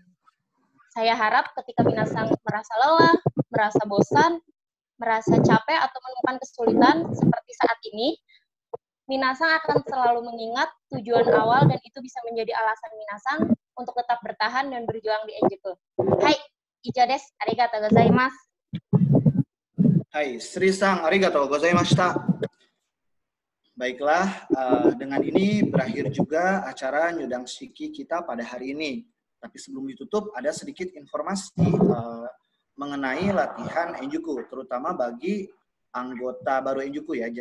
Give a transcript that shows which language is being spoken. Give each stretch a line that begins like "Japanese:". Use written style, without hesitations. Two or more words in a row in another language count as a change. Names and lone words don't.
Indonesian: Saya harap ketika Minasang merasa lelah, merasa bosan, merasa capek, atau menemukan kesulitan seperti saat ini, Minasang akan selalu mengingat tujuan awal dan itu bisa menjadi alasan Minasang untuk tetap bertahan dan berjuang di Enjuku.
Japanese: はい、以上です. ありがとうございます. はい、Sri-san、ありがとうございました.
Indonesian: Baiklah, dengan ini berakhir juga acara
Japanese: 入団式
Indonesian: kita pada hari ini. Tapi sebelum ditutup, ada sedikit informasi mengenai latihan Enjuku, terutama bagi anggota baru Enjuku ya.